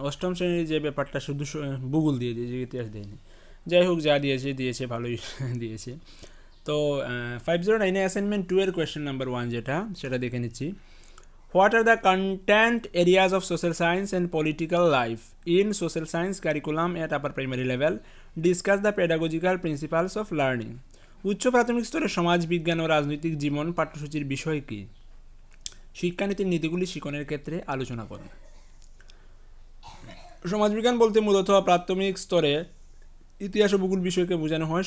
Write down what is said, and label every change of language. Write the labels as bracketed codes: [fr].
[bn] অষ্টম শ্রেণীর যে ব্যাপারটা শুধু ভূগোল দিয়ে দিয়েছে, ইতিহাস দেয়নি। যাই হোক, যা দিয়েছে ভালোই দিয়েছে। তো 509 অ্যাসাইনমেন্ট 2 এর কোয়েশ্চেন নাম্বার 1 যেটা, সেটা দেখে নিচ্ছি। [en] What are the content areas of social science and political life in social science curriculum at upper primary level? Discuss the pedagogical principles of learning. [bn] উচ্চ প্রাথমিক স্তরে সমাজ বিজ্ঞান ও রাজনৈতিক জীবন পাঠ্যসূচির বিষয় কি? শিক্ষানীতির নীতিগুলি শিক্ষণের ক্ষেত্রে আলোচনা করুন। সমাজবিজ্ঞান বলতে মূলত প্রাথমিক স্তরে ইতিহাস ও ভূগোল বিষয়কে বোঝানো হয়।